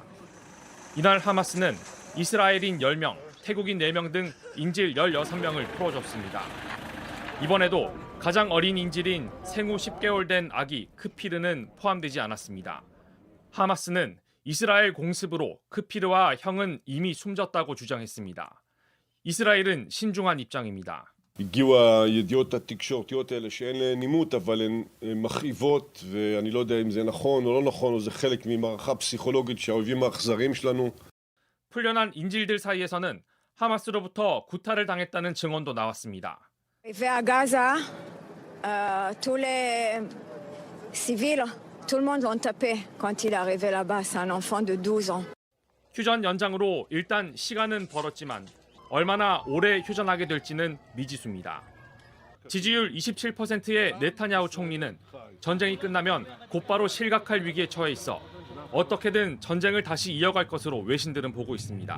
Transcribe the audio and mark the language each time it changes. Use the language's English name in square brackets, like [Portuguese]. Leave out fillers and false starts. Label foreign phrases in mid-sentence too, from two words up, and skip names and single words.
[Korean] 이날 하마스는 이스라엘인 10명, 태국인 4명 등 인질 16명을 풀어줬습니다. 이번에도 가장 어린 인질인 생후 10개월 된 아기 크피르는 포함되지 않았습니다. 하마스는 이스라엘 공습으로 크피르와 형은 이미 숨졌다고 주장했습니다. 이스라엘은 신중한 입장입니다. [Hebrew] הגיעו הידיעות התקשורתיות האלה שאין להן נימות, אבל הן מכאיבות, ואני לא יודע אם זה נכון או לא נכון, או זה חלק ממערכה פסיכולוגית שהאויבים האכזריים שלנו. [Korean] 풀려난 인질들 사이에서는 하마스로부터 구타를 당했다는 증언도 나왔습니다. [Hebrew] ועזה, [French] tous les civils, tout le monde l'ont tapé quand il est arrivé là-bas, c'est un enfant de 12 ans. [Korean] 휴전 연장으로 일단 시간은 벌었지만 얼마나 오래 휴전하게 될지는 미지수입니다. 지지율 27%의 네타냐후 총리는 전쟁이 끝나면 곧바로 실각할 위기에 처해 있어 어떻게든 전쟁을 다시 이어갈 것으로 외신들은 보고 있습니다.